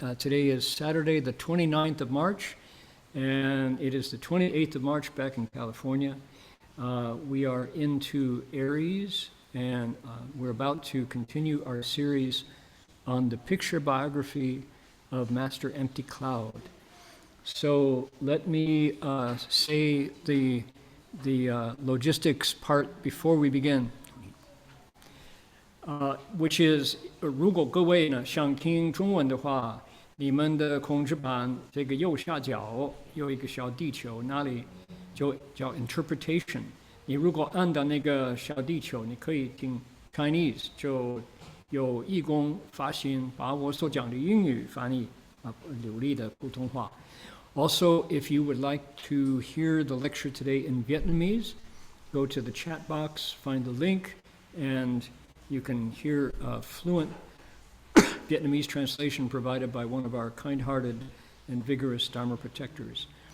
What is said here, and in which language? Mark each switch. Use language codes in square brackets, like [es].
[en] Today is Saturday, the 29th of March, and it is the 28th of March back in California. We are into Aries, and we're about to continue our series on the picture biography of Master Empty Cloud. So let me say the logistics part before we begin, which is [zh] 如果各位呢想听中文的话，你们的控制板这个右下角有一个小地球，那里就叫 interpretation。你如果按到那个小地球，你可以听 Chinese，就有义工发心把我所讲的英语翻译流利的普通话。 [en] Also, if you would like to hear the lecture today in Vietnamese, go to the chat box, find the link, and you can hear a fluent Vietnamese translation provided by one of our kind-hearted and vigorous Dharma protectors.